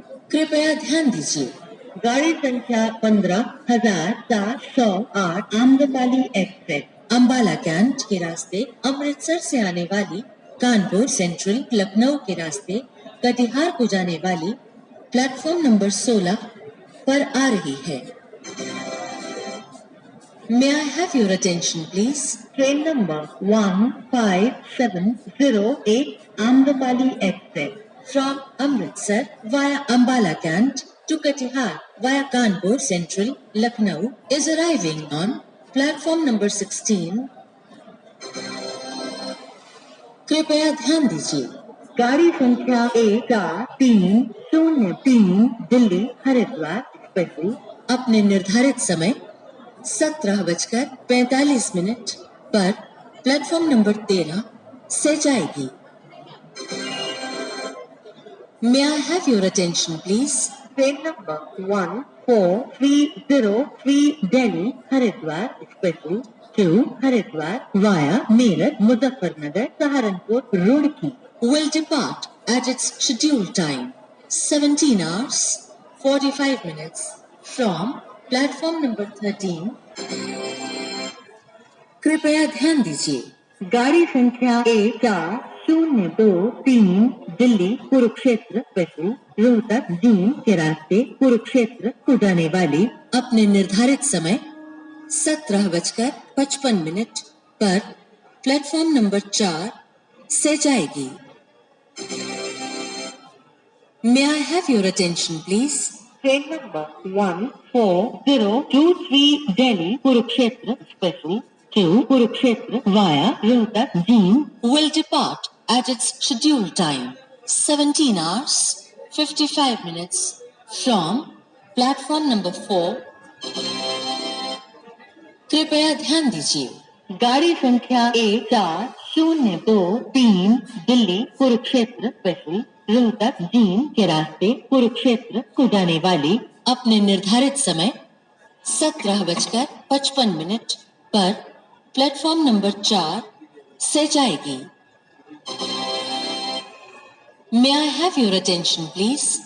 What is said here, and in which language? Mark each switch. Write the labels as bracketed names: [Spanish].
[Hindi] कृपया ध्यान दीजिए, गाड़ी संख्या 15708 आम्रपाली एक्सप्रेस अंबाला कैंट के रास्ते अमृतसर से आने वाली कानपुर सेंट्रल लखनऊ के रास्ते कटिहार को जाने वाली प्लेटफॉर्म नंबर 16 पर आ रही है। [English] May I have your attention, please? Train number 15708 Amrapali express From Amritsar via Ambala Cant to Katihar via Kanpur Central, Lucknow is arriving on platform number 16. [Hindi] कृपया ध्यान दीजिए, गाड़ी संख्या 1303 दिल्ली हरिद्वार एक्सप्रेस अपने निर्धारित समय 17:45 पर प्लेटफॉर्म नंबर 13 से जाएगी। [English] May I have your attention, please? Train number 14303 Delhi Haridwar express to Haridwar via Meerut Muzaffarnagar Saharanpur Roorkee Will depart at its scheduled time, 17 hours 45 minutes from platform number 13. [Hindi] कृपया ध्यान दीजिए, गाड़ी संख्या 1023 दिल्ली कुरुक्षेत्र एक्सप्रेस रोहतक जींद के रास्ते कुरुक्षेत्र को जाने वाली अपने निर्धारित समय 17:55 पर प्लेटफॉर्म नंबर 4 से जाएगी। [English] May I have your attention, please? Train number 14023 Delhi Kurukshetra express to Kurukshetra via Rohtak Jind Will depart at its scheduled time, 17 hours 55 minutes from platform number 4. [Hindi] कृपया ध्यान दीजिए, गाड़ी संख्या 1023 दिल्ली कुरुक्षेत्र एक्सप्रेस रोहतक जींद के रास्ते कुरुक्षेत्र को जाने वाली अपने निर्धारित समय 17:55 पर प्लेटफॉर्म नंबर 4 से जाएगी। [English] May I have your attention, please?